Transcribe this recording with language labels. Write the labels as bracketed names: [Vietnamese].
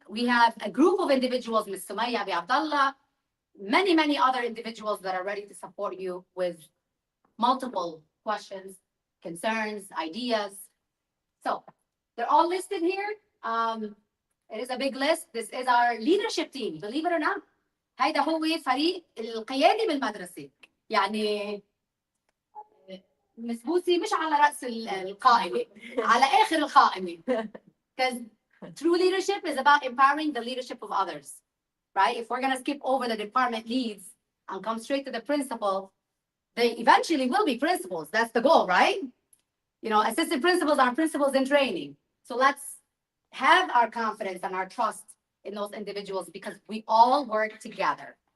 [English] We have a group of individuals, Ms. Sumaya Abi Abdallah, many other individuals that are ready to support you with multiple questions concerns, ideas. So they're all listed here. It is a big list. This is our leadership team, believe it or not. [Arabic] هيدا هو فريق القيادي بالمدرسة. يعني مسبوسي مش على رأس القائمة، على آخر القائمة. [English] Because true leadership is about empowering the leadership of others, right? If we're going to skip over the department leads and come straight to the principal, they eventually will be principals. That's the goal, right? You know, assistant principals are principals in training. So let's have our confidence and our trust in those individuals because we all work together.